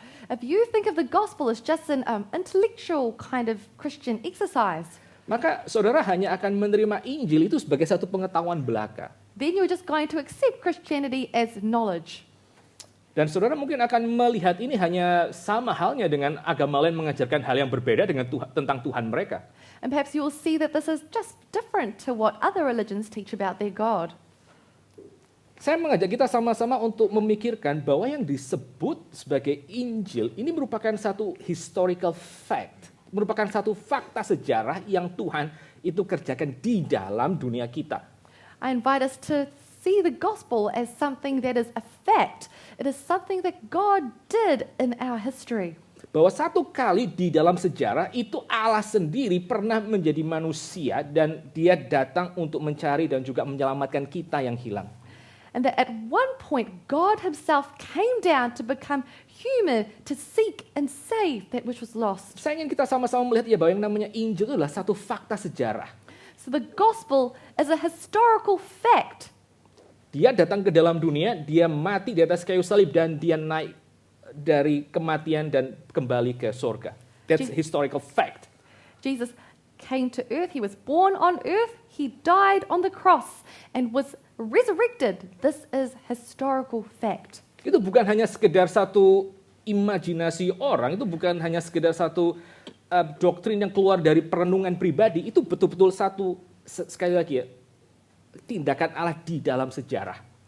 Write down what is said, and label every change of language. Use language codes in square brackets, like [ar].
[en] If you think of the gospel as just an intellectual kind of Christian exercise, [id] maka saudara hanya akan menerima Injil itu sebagai satu pengetahuan belaka. [en] then you're just going to accept Christianity as knowledge. [id] Dan saudara mungkin akan melihat ini hanya sama halnya dengan agama lain mengajarkan hal yang berbeda dengan tentang Tuhan mereka. [en] And perhaps you will see that this is just different to what other religions teach about their God. [id] Saya mengajak kita sama-sama untuk memikirkan bahwa yang disebut sebagai Injil ini merupakan satu [en] historical fact, [id] merupakan satu fakta sejarah yang Tuhan itu kerjakan di dalam dunia kita. [en] I invite us to see the gospel as something that is a fact. It is something that God did in our history. [id] Bahwa satu kali di dalam sejarah itu Allah sendiri pernah menjadi manusia dan dia datang untuk mencari dan juga menyelamatkan kita yang hilang. [en] And that at one point, God himself came down to become human, to seek and save that which was lost. [id] Saya ingin kita sama-sama melihat ya bahwa yang namanya Injil itu adalah satu fakta sejarah. [en] So the gospel is a historical fact. [id] Dia datang ke dalam dunia, dia mati di atas kayu salib dan dia naik dari kematian dan kembali ke surga. [en] That's a historical fact. Jesus came to earth, he was born on earth, he died on the cross and was resurrected. This is historical fact. [id] Itu bukan hanya sekedar satu imajinasi orang, itu bukan hanya sekedar satu doktrin yang keluar dari perenungan pribadi, itu betul-betul satu, sekali lagi ya, tindakan Allah di dalam sejarah.